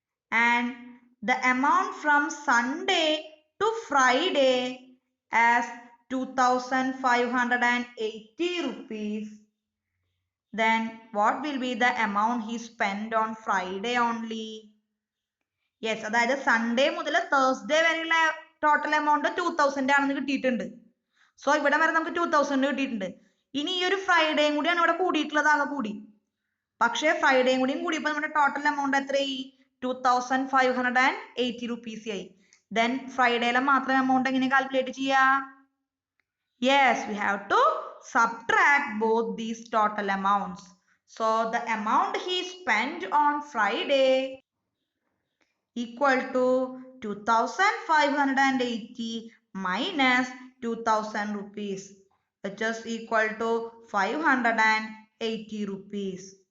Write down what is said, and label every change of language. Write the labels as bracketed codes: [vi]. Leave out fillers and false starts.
[en] And the amount from Sunday to Friday as 2580 rupees. Then what will be the amount he spent on Friday only? [ml] Yes, അതായത് Sunday മുതൽ Thursday വരെയുള്ള total amount 2000 ആണെന്ന് കിട്ടിയിട്ടുണ്ട്. So ഇവിടെ വരെ നമുക്ക് 2000 കിട്ടിയിട്ടുണ്ട്. ഇനി ഈ ഒരു ഫ്രൈഡേയും കൂടിയാണ് ഇവിടെ കൂടിയിട്ടുള്ളത്, ആകെ കൂടി. പക്ഷേ ഫ്രൈഡേയും കൂടിയും കൂടിയപ്പോൾ നമ്മുടെ ടോട്ടൽ എമൗണ്ട് എത്രയായി? 2580 rupees ആയി. Then ഫ്രൈഡേയിലെ മാത്രം എമൗണ്ട് എങ്ങനെ കാൽക്കുലേറ്റ് ചെയ്യാ? [en] Yes, we have to subtract both these total amounts. So the amount he spent on Friday equal to 2580 minus 2000 rupees, which is equal to 580 rupees.